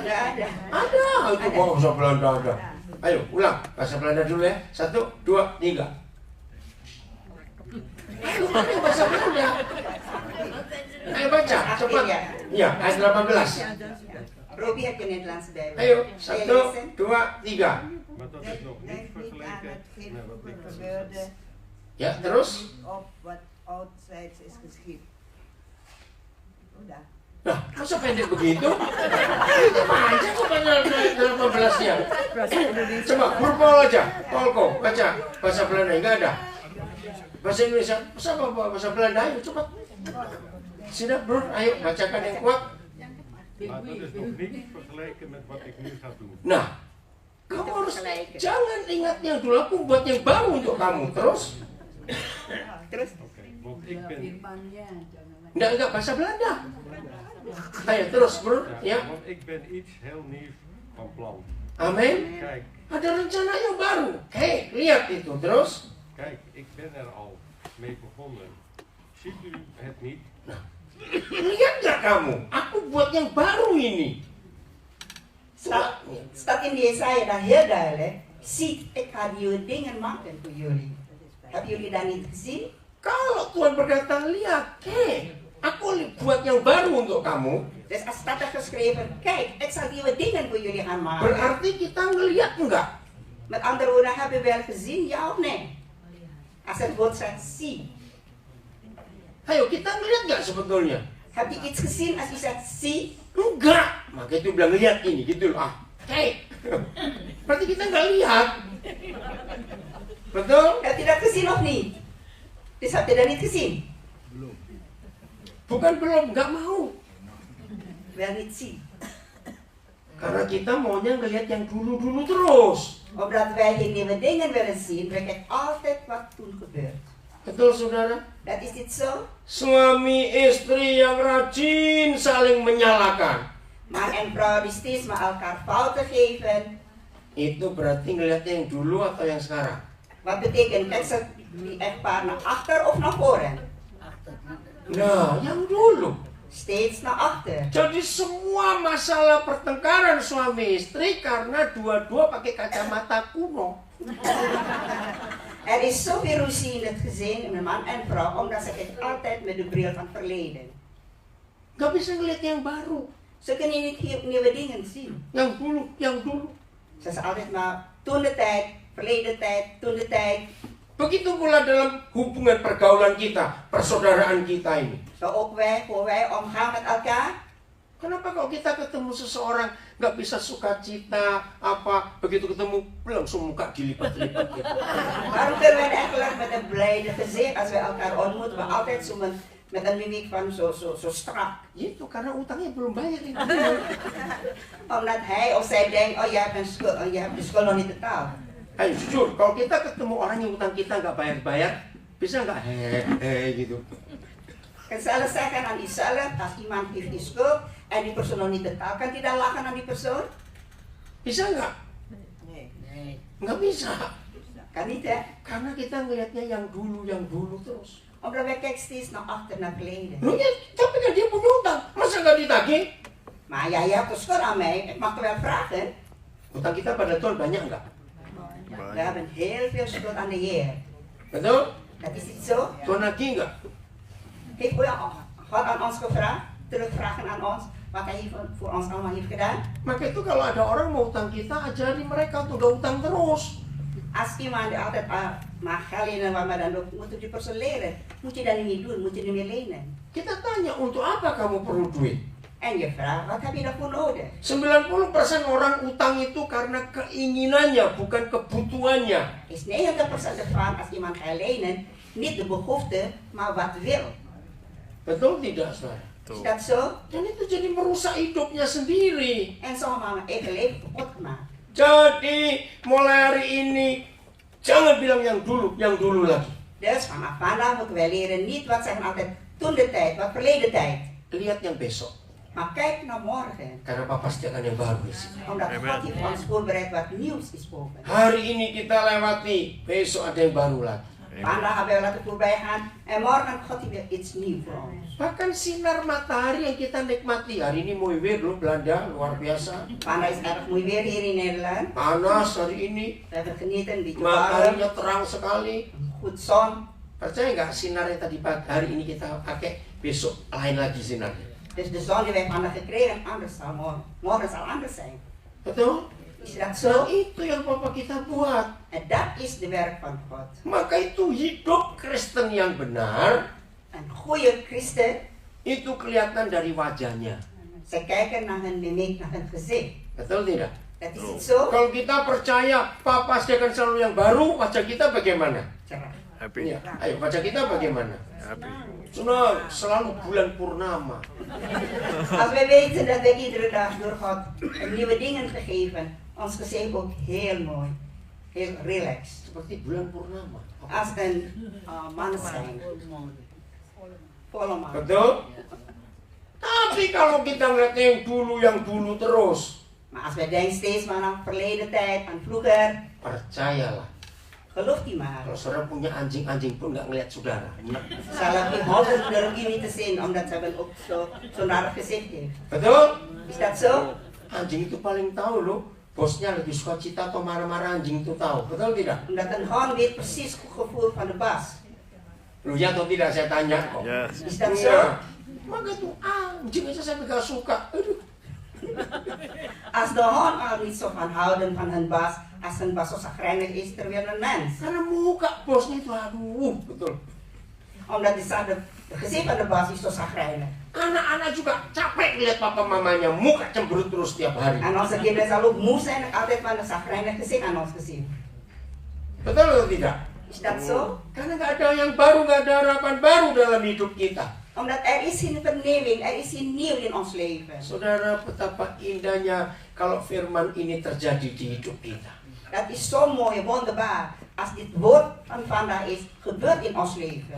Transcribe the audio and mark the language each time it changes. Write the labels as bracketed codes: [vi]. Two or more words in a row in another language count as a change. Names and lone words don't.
[id] Ada. Ada, itu bahasa Belanda ada. Ayo, ulang. Bahasa Belanda dulu ya. 1, 2, 3. Ayo, mana bahasa Belanda? Ayo baca, cepat. Iya, ayat 18. [nl] Robbie, heb je Nederlandse Bijbel? [id] Ayo, [nl] Wil je 1, lezen? 2, 3. Maar dat is nog niet Denk niet aan vergeleken hetgeen met wat vroeger ik gebeurde, [id] Ya, terus? [nl] op wat oudzijds is geschied. [id] Udah. Nah, masa pendek begitu? Itu panjang kok panjang 18-nya. Coba, berpol aja. Polko, baca. Bahasa Belanda, enggak ada. Bahasa Indonesia, bahasa Belanda, ayo cepat. Sudah, bro, ayo bacakan yang kuat. [nl] Maar dat is nog niet vergeleken met wat ik nu ga doen. [id] Nah, kamu harus jangan ingat yang dulu, aku buat yang baru untuk kamu. Terus? Terus? [nl] Oké, want ik ben... [id] Enggak, bahasa Belanda. Ayo terus bro, [nl] Ja, [id] ya. [nl] want ik ben iets heel nieuws van plan. [id] Amin. [nl] Kijk, [id] Ada rencana yang baru. Hei, lihat itu. Terus? [nl] kijk, ik ben er al mee begonnen. Ziet u het niet? [id] Lihat gak kamu? Aku buat yang baru ini. [nl] Staat in Jesaja daar heel duidelijk. Ziet, ik ga nieuwe dingen maken voor jullie. Hebben jullie dat niet gezien? [id] Kalau Tuhan berkata, lihat, hei, aku buat yang baru untuk kamu. [nl] Dus als staat er geschreven, kijk, ik zal nieuwe dingen voor jullie gaan maken. [id] Berarti kita ngelihat enggak? [nl] Met andere woorden, hebben we wel gezien, ja of nee? Als het woord zegt, zie. [id] Ayo, kita ngelihat enggak sebetulnya? [nl] Heb je iets gezien als je zegt, zie? [id] Enggak. Maka itu bilang lihat ini, gitu loh. Hei. Berarti kita enggak lihat. Betul? [nl] Heb je dat gezien of niet? Dus heb je dat niet gezien? [id] Bukan belum, enggak mau. [nl] Wel niet zien. [id] Karena kita maunya ngelihat yang dulu-dulu terus. [nl] Omdat wij geen nieuwe dingen willen zien, we kijken altijd wat toen gebeurt. [id] Betul saudara? [nl] Dat is niet zo. [id] Suami istri yang rajin saling menyalahkan. [nl] Man en vrouw die steeds maar elkaar fouten geven. [id] Itu berarti ngelihatnya yang dulu atau yang sekarang? [nl] Wat betekent, kijk ze die echtpaar naar achter of naar voren? [id] Nah, yang dulu. [nl] Steeds naar achter. [id] Jadi semua masalah pertengkaran suami istri karena dua-dua pakai kacamata kuno. [nl] Er is zoveel ruzie in het gezin, met man en vrouw, omdat ze kijken altijd met de bril van het verleden. [id] Gak bisa ngelihat yang baru. [nl] Ze kunnen niet nieuwe dingen zien. [id] Yang dulu, yang dulu. [nl] Ze zijn altijd maar toen de tijd, verleden tijd, toen de tijd. [id] Begitu pula dalam hubungan pergaulan kita, persaudaraan kita ini. [nl] Zo ook wij, hoe wij omgaan met elkaar. [id] Kenapa kalau kita ketemu seseorang nggak bisa sukacita apa, begitu ketemu langsung muka dilipat-lipat gitu. [nl] Waarom kunnen wij eigenlijk met een blijde gezicht als wij elkaar ontmoeten, maar altijd zo met een mimiek van zo strak? [id] Itu karena utangnya belum bayar ini. [nl] Omdat hij of zij denkt, oh je hebt de schuld nog niet betaald. [id] Ayo jujur, kalau kita ketemu orang yang utang kita nggak bayar-bayar, bisa nggak hehehe gitu. [nl] En zelfs zeggen aan jezelf, als iemand heeft die schuld en die persoon nog niet betaalt, kan hij dan lachen aan die persoon? [id] Bisa nggak? [nl] Nee. [id] Nggak bisa. [nl] Kan niet hè? [id] Karena kita ngelihatnya yang dulu terus. [nl] Omdat wij kijken steeds naar achter, naar verleden. [id] Loh ya, tapi kan dia punya utang, masa nggak ditagih? [nl] Maar ja, je hebt de schuld aan mij, ik mag er wel vragen. [id] Utang kita pada Tuhan banyak nggak? [nl] We hebben heel veel schuld aan de Heer. [id] Betul? [nl] Dat is niet zo? [id] Tuhan nagih nggak? [nl] Heeft God aan ons gevraagd, terugvragen aan ons, wat hij voor ons allemaal heeft gedaan? [id] Maka itu kalau ada orang mau utang kita, ajari mereka untuk gak utang terus. [nl] Als iemand die altijd mag gaan lenen, maar dan moet die persoon leren. Moet je dat niet meer doen, moet je niet meer lenen. [id] Kita tanya, untuk apa kamu perlu duit? [nl] En je vraagt, wat heb je daarvoor nodig? [id] 90% orang utang itu karena keinginannya, bukan kebutuhannya. [nl] Is 90% ervan, als iemand gaat lenen, niet de behoefte, maar wat wil. [id] Betul tidak, saudara? [nl] Is dat zo? [id] Dan itu jadi merusak hidupnya sendiri. [nl] En sommige mensen eigen leven kapot gemaakt. [id] Jadi, mulai hari ini, jangan bilang yang dulu lagi. [nl] Dus vanaf vandaag moeten wij leren niet wat zeggen altijd toen de tijd, wat verleden tijd. [id] Lihat yang besok. [nl] Maar kijk naar morgen. [id] Karena Papa pasti akan yang baru di sini. [nl] Omdat God heeft ons voorbereid wat nieuws is boven. [id] Hari ini kita lewati, besok ada yang baru lagi. [nl] Vandaag hebben we laten voorbij gaan en morgen God heeft weer iets nieuws voor ons. [id] Bahkan sinar matahari yang kita nikmati. Hari ini [nl] mooi weer [id] loh, Belanda, luar biasa. [nl] Vandaag is erg mooi weer hier in Nederland. [id] Panas hari ini. [nl] We hebben genieten, een beetje warm, [id] Mataharinya terang sekali. [nl] goed zon. [id] Percaya nggak sinarnya tadi pagi, hari ini kita pakai, besok lain lagi sinarnya. [nl] Dus de zon die wij vandaag gekregen, anders zal morgen zal anders zijn. [id] Betul? [nl] Is dat So zo? [id] itu yang Papa kita buat. [nl] En dat is de werk van God. [id] Maka itu hidup Kristen yang benar, [nl] Een goede christen, [id] itu kelihatan dari wajahnya. [nl] ze kijken naar hun mimiek, naar hun gezicht. [id] Betul tidak? [nl] Dat is niet zo? [id] Kalau kita percaya Papa pasti akan selalu yang baru, wajah kita bagaimana? Cerah. Happy. Ya, ayo baca kita bagaimana? Happy. Sudah selalu bulan purnama. [nl] Als wij weten dat wij iedere dag door God nieuwe dingen gegeven, ons gezicht ook heel mooi, heel relaxed. [id] Seperti bulan purnama. [nl] Als een maneschijn, volle maan. [id] Betul? Tapi kalau kita ngeliat yang dulu terus, [nl] Maar als wij denken steeds maar aan verleden tijd, aan vroeger, [id] percayalah. [nl] geloof die maar. [id] Kalau saudara punya anjing pun nggak ngeliat saudara. [nl] Zelfs die honden durven je niet te zien, omdat ze hebben ook zo'n raar gezicht heeft. [id] Betul? [nl] Is dat zo? [id] Anjing itu paling tahu loh. Bosnya lagi suka cita atau marah-marah, anjing itu tahu. Betul tidak? [nl] Omdat een hond weet precies het gevoel van de baas. [id] Lu ya atau tidak saya tanya kok. Yes. [nl] Is dat zo? [id] Iya. Maka tuh anjing aja saya nggak suka. Aduh. [nl] Als de hond al niet zo van houden van hun baas, als hun baas zo zagrijnig is, terwijl een mens. [id] Karena muka bosnya itu aduh, betul. [nl] Omdat de gezicht van de baas is zo zagrijnig. [id] Anak-anak juga capek lihat papa mamanya muka cemberut terus tiap hari. [nl] En onze kinderen zal ook moe zijn altijd van een zagrijnig gezicht aan ons gezicht. [id] Betul atau tidak? [nl] Is dat zo? [id] Karena nggak ada yang baru, nggak ada harapan baru dalam hidup kita. [nl] Omdat er is geen vernieuwing, er is geen nieuw in ons leven. [id] Saudara, betapa indahnya kalau firman ini terjadi di hidup kita. [nl] Dat is zo mooi, wonderbaar. Als dit woord van vandaag is, gebeurt in ons leven.